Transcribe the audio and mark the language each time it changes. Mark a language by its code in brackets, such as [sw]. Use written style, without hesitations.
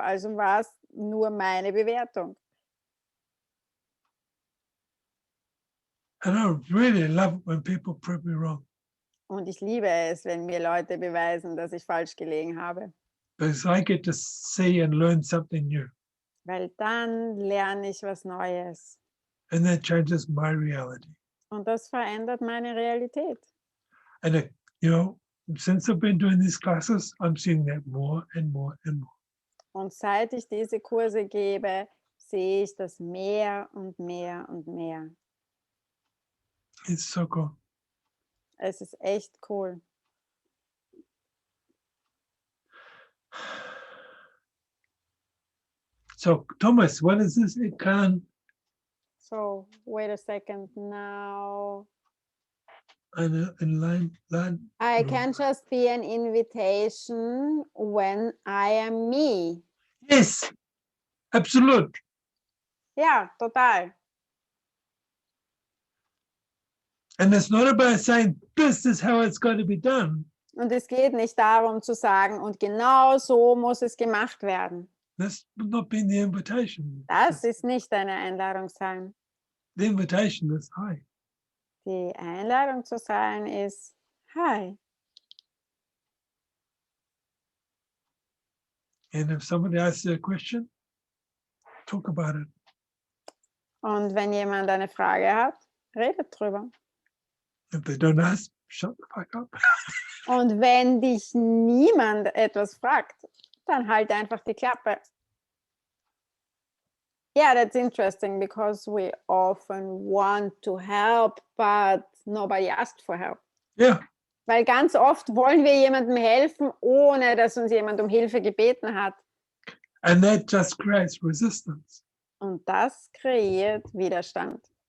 [de] Also war es nur meine Bewertung. [en] And I really love it when people prove me wrong. [de] Und ich liebe es, wenn mir Leute beweisen, dass ich falsch gelegen habe. [en] Because I get to see and learn something new. [de] Weil dann lerne ich was Neues. [en] And that changes my reality. [de] Und das verändert meine Realität. [en] And, since I've been doing these classes, I'm seeing that more and more and more. [de] Und seit ich diese Kurse gebe, sehe ich das mehr und mehr und mehr. [en] It's so cool. [de] Es ist echt cool. [en] So, Thomas, what is this? It can. So, wait a second now. In line. I can just be an invitation when I am me. Yes, absolute. [de] Ja, total. [en] And it's not about saying, this is how it's got to be done. [de] Und es geht nicht darum zu sagen, und genau so muss es gemacht werden. [en] That's not being the invitation. [de] Das ist nicht eine Einladung sein. [en] The invitation is, hi. [de] Die Einladung zu sein ist, hi. [en] And if somebody asks you a question, talk about it. [de] Und wenn jemand eine Frage hat, redet drüber. [en] If they don't ask, shut the fuck up. [de] Und wenn dich niemand etwas fragt, dann halt einfach die Klappe. [en] Yeah, that's interesting because we often want to help, but nobody asked for help. Yeah. [de] Weil ganz oft wollen wir jemandem helfen, ohne dass uns jemand um Hilfe gebeten hat. [en] And that just creates resistance. [de] Und das kreiert Widerstand.